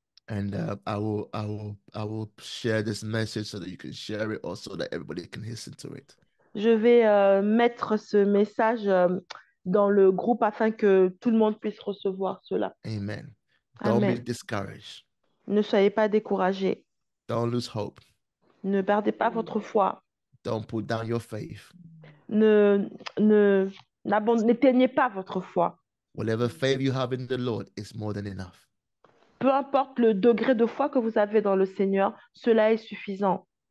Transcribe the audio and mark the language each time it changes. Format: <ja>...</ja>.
<en>And I will share this message so that you can share it, also that everybody can listen to it.</en> <fr>Je vais mettre ce message dans le groupe afin que tout le monde puisse recevoir cela.</fr> <en>Amen. Don't be</en> <fr>Amen.</fr> <en>discouraged.</en> <fr>Ne soyez pas découragés.</fr> <en>Don't lose hope.</en> <fr>Ne perdez pas votre foi.</fr> <en>Don't put down your faith.</en> <fr>Ne, ne, n'éteignez pas votre foi.</fr> <en>Whatever faith you have in the Lord is more than enough.</en> <fr>Peu importe le degré de foi que vous avez dans le Seigneur, cela est suffisant.</fr>